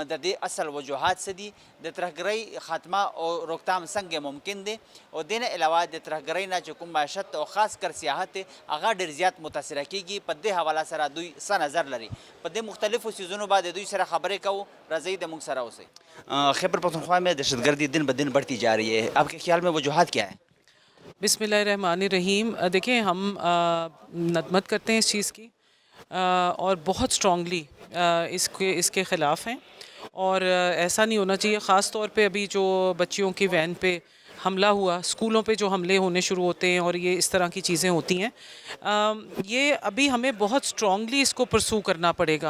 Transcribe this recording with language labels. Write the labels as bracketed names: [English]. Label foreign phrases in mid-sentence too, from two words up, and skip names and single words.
[Pashto] د دې اصل وجوهات څه دي، د ترهګرۍ خاتمه او روکتام څنګه ممکن دي، او دې نه علاوه د ترهګرۍ نه چې کوم معیشت او خاص کر سیاحت هغه ډېر زیات متاثره کیږي. په دې حواله سره دوی څه نظر لري، په دې مختلفو سیزونو بعد دوی سره خبریں کوو. راځئ د موږ سره اوسئ. [Urdu] خیبر پختونخوا میں دہشت گردی دن بدن بڑھتی جا رہی ہے، آپ کے خیال میں وجوہات کیا ہیں؟ [Arabic] بسم اللہ الرحمن الرحیم. [Urdu] دیکھیں، ہم ندمت کرتے ہیں اس چیز کی اور بہت اسٹرانگلی اس کے خلاف ہیں، اور ایسا نہیں ہونا چاہیے. خاص طور پہ ابھی جو بچیوں کی وین پہ حملہ ہوا، اسکولوں پہ جو حملے ہونے شروع ہوتے ہیں اور یہ اس طرح کی چیزیں ہوتی ہیں، یہ ابھی ہمیں بہت اسٹرانگلی اس کو پرسو کرنا پڑے گا.